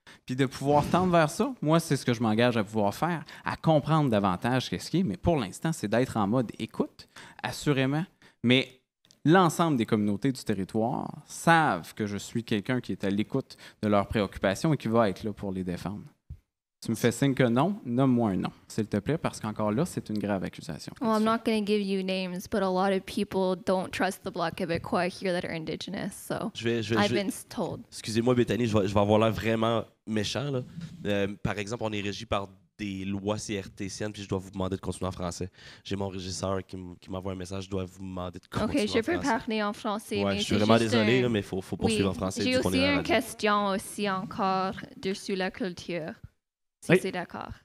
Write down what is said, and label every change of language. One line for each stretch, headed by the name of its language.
French: Puis de pouvoir tendre vers ça. Moi, c'est ce que je m'engage à pouvoir faire, à comprendre davantage qu'est-ce qui est. Mais pour l'instant, c'est d'être en mode écoute, assurément. Mais l'ensemble des communautés du territoire savent que je suis quelqu'un qui est à l'écoute de leurs préoccupations et qui va être là pour les défendre. Tu me fais signe que non, nomme-moi un nom, s'il te plaît, parce qu'encore là, c'est une grave accusation.
English: Well, I'm not going to give you names, but a lot of people don't trust the Bloc québécois here that are Indigenous, so I've been told.
French: Excusez-moi, Bethany, je vais avoir l'air vraiment méchant. Là. Par exemple, on est régi par des lois CRTCN, puis je dois vous demander de continuer en français. J'ai mon régisseur qui m'envoie un message, je dois vous demander de continuer en français. OK, je peux parler en français, ouais, mais je suis vraiment désolé, là, mais il faut poursuivre en français. J'ai aussi une question aussi encore dessus la culture. Si c'est d'accord.